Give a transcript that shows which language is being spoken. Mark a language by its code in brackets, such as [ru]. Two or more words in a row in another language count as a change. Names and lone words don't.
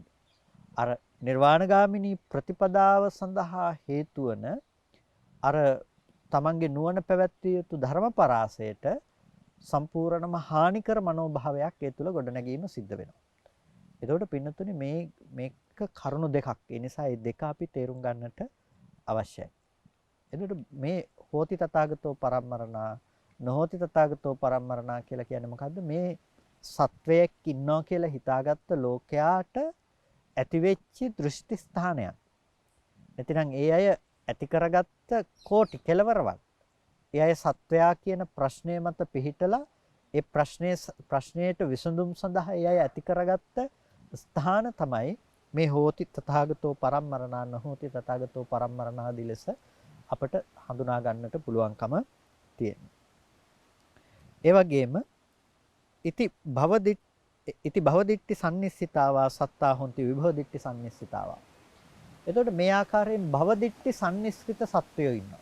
[si] අර නිර්වාණගාමිනී ප්‍රතිපදාව සඳහා හේතු වන අර තමන්ගේ නුවණ පැවැත්විය යුතු ධර්ම පරාසයට සම්පූර්ණම හානිකර මනෝභාවයක් ඒ තුල ගොඩනැගීම සිද්ධ වෙනවා. එතකොට පින්නතුනේ මේක කරුණු දෙකක්. ඒ නිසා මේ දෙක අපි තේරුම් ගන්නට අවශ්‍යයි. එතකොට මේ [pi] හෝති තථාගතෝ පරම්මරණා නොහෝති තථාගතෝ පරම්මරණා [si] කියලා කියන්නේ මොකද්ද? මේ සත්වයක් ඉන්නවා කියලා හිතාගත්ත ලෝකයාට ඇතිවෙච්ච දෘෂ්ටි ස්ථානයක්. නැතිනම් ඒ අය ඇති කරගත්ත කෝටි කෙලවරවල්. ඒ අය සත්වයා කියන ප්‍රශ්නය මත පිහිටලා ඒ ප්‍රශ්නයට විසඳුම් සඳහා ඒ අය ඇති කරගත්ත ස්ථාන තමයි මේ [pi] හෝති තථාගතෝ පරම්මරණා නොහෝති තථාගතෝ පරම්මරණා [si] ආදී ලෙස අපට හඳුනා ගන්නට පුළුවන්කම තියෙනවා. ඒ වගේම [pi] ඉති භවදිට්ඨි සම්නිස්සිතාවා සත්තා හොಂತಿ විභවදිට්ඨි සම්නිස්සිතාවා. [si] එතකොට මේ ආකාරයෙන් භවදිට්ඨි සම්නිස්සිත සත්වයෝ ඉන්නවා.